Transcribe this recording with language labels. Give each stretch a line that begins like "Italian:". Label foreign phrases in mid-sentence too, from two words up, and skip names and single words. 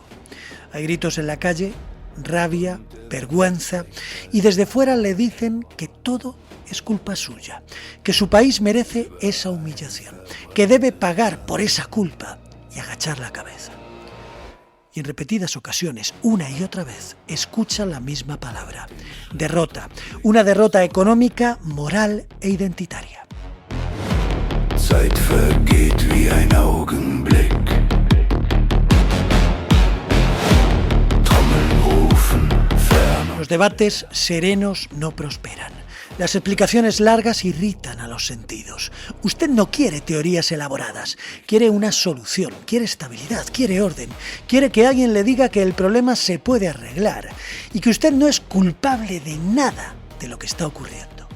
Spanish: Hay gritos en la calle, rabia, vergüenza, y desde fuera le dicen que todo es culpa suya, que su país merece esa humillación, que debe pagar por esa culpa y agachar la cabeza. Y en repetidas ocasiones, una y otra vez, escucha la misma palabra: derrota, una derrota económica, moral e identitaria.
German: Zeit vergeht wie ein Augenblick. Trommeln rufen fern.
Spanish: Los debates serenos no prosperan. Las explicaciones largas irritan a los sentidos. Usted no quiere teorías elaboradas, quiere una solución, quiere estabilidad, quiere orden, quiere que alguien le diga que el problema se puede arreglar y que usted no es culpable de nada de lo que está ocurriendo.